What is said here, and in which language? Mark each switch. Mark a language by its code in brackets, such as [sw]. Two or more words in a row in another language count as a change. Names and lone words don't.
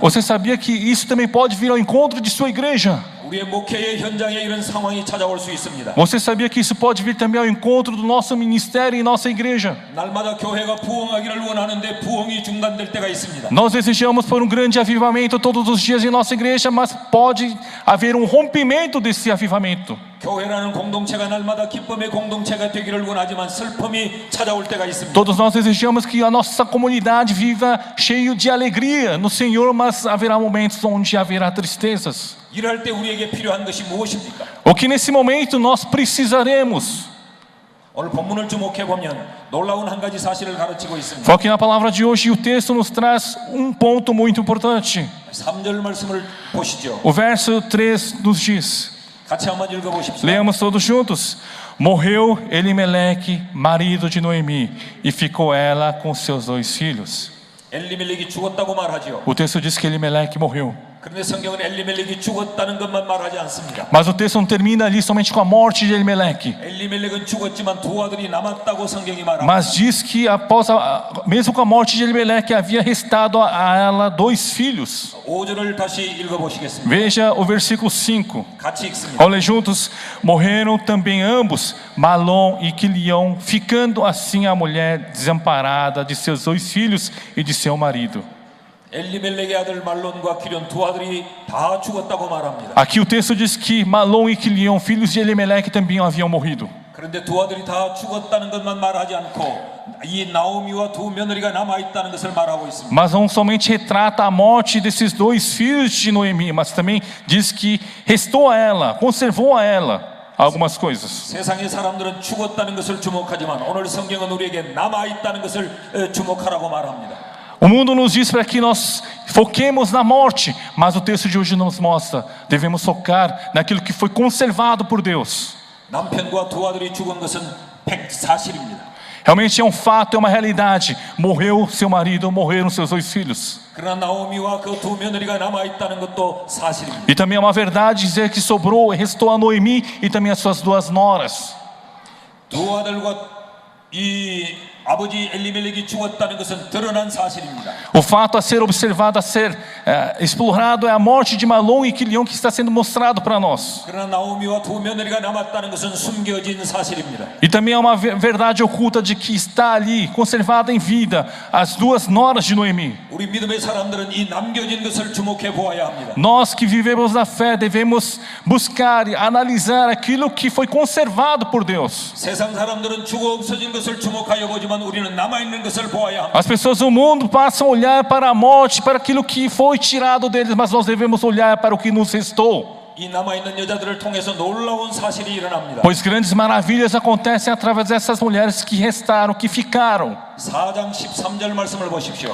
[pt] Você sabia que isso também pode vir ao encontro de sua igreja? [ko] 우리의 목회의 현장에 이런 상황이 찾아올 수 있습니다. [pt] Você sabia que isso pode vir também ao encontro do nosso ministério e nossa igreja? [ko] 날마다 교회가 부흥하기를 원하는데 부흥이 중단될 때가 있습니다. [pt] Nós desejamos por um grande avivamento todos os dias em nossa igreja, mas pode haver um rompimento desse avivamento. [ko] 교회라는 공동체가 날마다 기쁨의 공동체가 되기를 원하지만 슬픔이 찾아올 때가 있습니다. [pt] Todos nós desejamos que a nossa comunidade viva cheio de alegria no Senhor, mas haverá momentos onde haverá tristezas. [ko] 일할 때 우리에게 필요한 것이 무엇입니까? [pt] O que nesse momento nós precisaremos? [ko] 오늘 본문을 주목해 보면 놀라운 한 가지 사실을 가르치고 있습니다. [pt] Foque na palavra de hoje e o texto nos traz um ponto muito importante. [ko] 3절 말씀을 보시죠. [pt] O verso 3 nos diz, [ko] 같이 한번 읽어 보십시오. [pt] leamos todos juntos. Morreu Elimeleque, marido de Noemi, e ficou ela com seus 2 filhos. [ko] 엘리멜렉이 죽었다고 말하지요. [pt] O texto diz que Elimeleque morreu. [ko] 그런데 성경은 엘리멜렉이 죽었다는 것만 말하지 않습니다. [pt] Mas o texto não termina ali somente com a morte de Elimeleque. [ko] 엘리멜렉은 죽었지만 두 아들이 남았다고 성경이 말합니다. [pt] Mas diz que mesmo com a morte de Elimeleque, havia restado a ela 2 filhos. [ko] 5절을 다시 읽어 보시겠습니다. [pt] Veja o versículo 5. [ko] 같이 읽습니다. [pt] Vamos ler juntos. Morreram também ambos, Malom e Quilion, ficando assim a mulher desamparada de seus 2 filhos e de seu marido. [ko] 엘리멜렉의 아들 말론과 기련 두 아들이 다 죽었다고 말합니다. [pt] Aqui o texto diz que Malom e Quilion, filhos de Elimeleque, também haviam morrido. [ko] 그런데 두 아들이 다 죽었다는 것만 말하지 않고 이 나오미와 두 며느리가 남아 있다는 것을 말하고 있습니다. [pt] Mas não somente retrata a morte desses 2 filhos de Noemi, mas também diz que restou a ela, conservou a ela algumas coisas. [ko] 세상의 사람들은 죽었다는 것을 주목하지만 오늘 성경은 우리에게 남아 있다는 것을 주목하라고 말합니다. [pt] O mundo nos diz para que nós foquemos na morte, mas o texto de hoje nos mostra, devemos focar naquilo que foi conservado por Deus. [ko] 남편과 두 아들이 죽은 것은 사실입니다. [pt] Realmente é um fato, é uma realidade. Morreu seu marido, morreram seus 2 filhos. [ko] 그러나 나오미와 그 두 며느리가 남아 있다는 것도 사실입니다. [pt] E também é uma verdade dizer que sobrou, restou a Noemi e também as suas 2 noras. [ko] 두 아들과 이 아버지 엘리멜렉이 죽었다는 것은 드러난 사실입니다. [pt] O fato a ser observado, a ser explorado é a morte de Malom e Quilion que está sendo mostrado para nós. [ko] 그러나 나오미와 두 며느리가 남았다는 것은 숨겨진 사실입니다. [pt] E também é uma verdade oculta de que está ali, conservada em vida, as 2 noras de Noemi. [ko] 우리 믿음의 사람들은 이 남겨진 것을 주목해 보아야 합니다. [pt] Nós que vivemos na fé devemos buscar e analisar aquilo que foi conservado por Deus. [ko] 세상 사람들은 죽어 없어진 것을 주목하여 보지만 우리는 남아 있는 것을 보아야 합니다. [pt] As pessoas do mundo passam a olhar para a morte, para aquilo que foi tirado deles, mas nós devemos olhar para o que nos restou. [ko] 이 남아 있는 여자들을 통해서 놀라운 사실이 일어납니다. [pt] Pois grandes maravilhas acontecem através dessas mulheres que restaram, que ficaram. [ko] 4장 13절 말씀을 보십시오.